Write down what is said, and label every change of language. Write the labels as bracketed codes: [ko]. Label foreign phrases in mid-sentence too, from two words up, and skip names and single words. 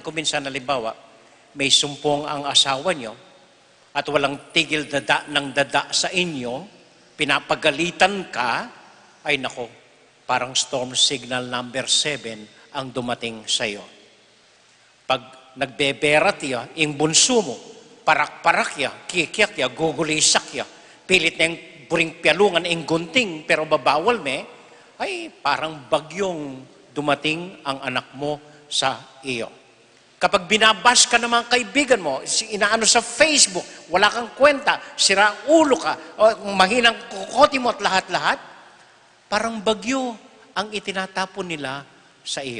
[tl] Kung minsan, halimbawa, may sumpong ang asawa nyo at walang tigil ng dada sa inyo, pinapagalitan ka, ay nako, parang [en] storm signal number 7 [tl] ang dumating sa iyo. [pam] Pag nagbeberat ya, ing bunso mo, parak-parak ya, kikyak ya, gugulisak ya, pilit na yung buring pialungan, ing gunting, pero babawal me, [tl] ay parang bagyong dumating ang anak mo sa iyo. Kapag binabas ka ng mga kaibigan mo, inaano sa Facebook, wala kang kwenta, sira ulo ka, o mahinang kukote mo at lahat-lahat, parang bagyo ang itinatapon nila sa iyo.